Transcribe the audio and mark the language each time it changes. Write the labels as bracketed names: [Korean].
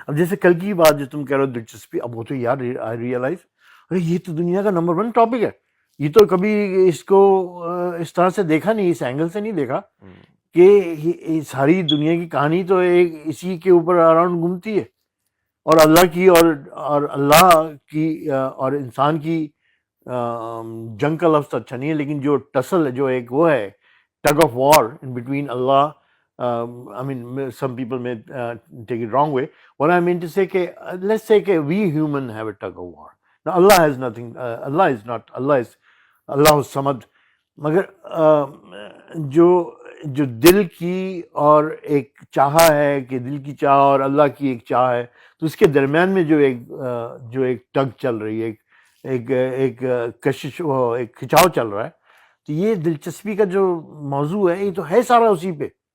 [Urdu] اب جیسے کل کی بات جو تم کہہ رہے ہو دلچسپی, اب وہ تو یار [English] I realize [Urdu] ارے یہ تو دنیا کا نمبر 1 ٹاپک ہے, یہ تو کبھی اس کو اس طرح سے دیکھا نہیں, اس اینگل سے نہیں دیکھا کہ ساری دنیا کی کہانی تو ایک اسی کے اوپر اراؤنڈ گھومتی ہے, اور اللہ کی اور اللہ کی اور انسان کی جنگ کا لفظ اچھا نہیں ہے, لیکن جو ٹسل جو ایک وہ ہے, tug of war in between Allah, [English] I mean some people may take it wrong way. What I mean to say کہ let's say کہ we human have a tug of war. Now Allah has nothing, Allah is not, Allah is Allah Samad. [Urdu] مگر جو دل کی اور ایک چاہا ہے کہ دل کی چاہ اور اللہ کی ایک چاہ ہے, تو اس کے درمیان میں جو ایک ٹگ چل رہی ہے, ایک کشش, ایک کھچاؤ چل رہا ہے, تو یہ دلچسپی کا جو موضوع ہے یہ تو ہے سارا اسی پہ.